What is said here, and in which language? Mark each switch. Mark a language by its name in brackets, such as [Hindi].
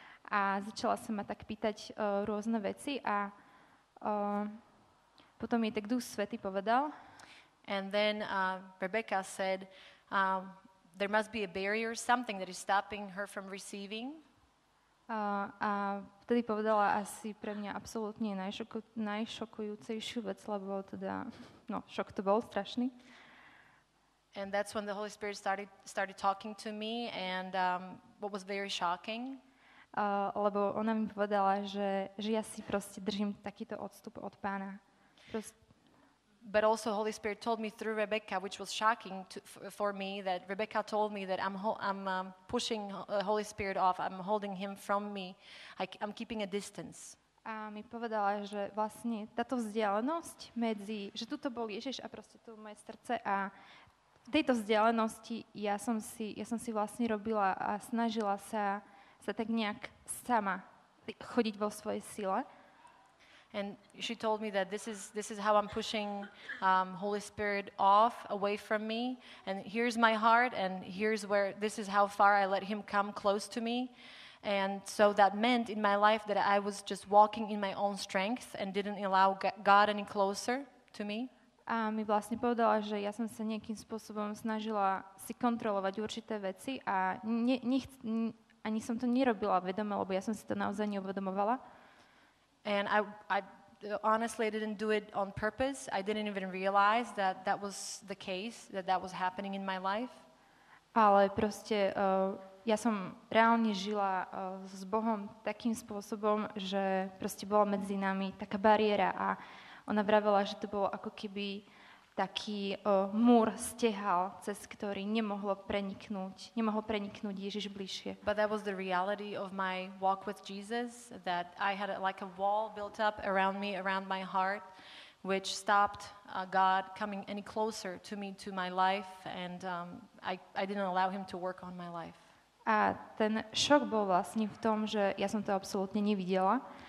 [Slovak] a začala sa ma tak pýtať rôzne veci a potom jej tak Duch Svätý povedal. [English] And then Rebecca said, there must be a barrier, something that is stopping her from receiving. [Slovak] A vtedy povedala asi pre mňa absolútne najšokujúcejšiu vec, lebo teda, šok to bol strašný. [English] And that's when the Holy Spirit started talking to me, and what was very shocking. [Slovak] Lebo ona mi povedala, že ja si proste držím takýto odstup od Pána. [English] But also Holy Spirit told me through Rebecca, which was shocking for me, that Rebecca told me that I'm pushing Holy Spirit off, I'm holding him from me, I'm keeping a distance. [Slovak] A mi povedala, že vlastne táto vzdialenosť medzi, že tuto bol Ježiš a proste tu moje srdce a v tejto vzdialenosti ja som si vlastne robila a snažila sa tak nejak sama chodiť vo svojej sile. [English] And she told me that this is how I'm pushing Holy Spirit off, away from me. And here's my heart, and this is how far I let him come close to me. And so that meant in my life that I was just walking in my own strength and didn't allow God any closer to me. [Slovak] A mi vlastne povedala, že ja som sa nejakým spôsobom snažila si kontrolovať určité veci a ani som to nerobila vedome, lebo ja som si to naozaj neuvedomovala. [English] And I honestly didn't do it on purpose. I didn't even realize that was the case, that was happening in my life. [Slovak] Ale proste ja som reálne žila s Bohom takým spôsobom, že proste bola medzi nami taká bariéra a ona vravela, že to bolo ako keby taký múr stehal, cez ktorý nemohol preniknúť Ježiš bližšie. [English] But that was the reality of my walk with Jesus, that I had like a wall built up around me, around my heart, which stopped God coming any closer to me, to my life, and I didn't allow him to work on my life. [Slovak] A ten šok bol vlastne v tom, že ja som to absolútne nevidela.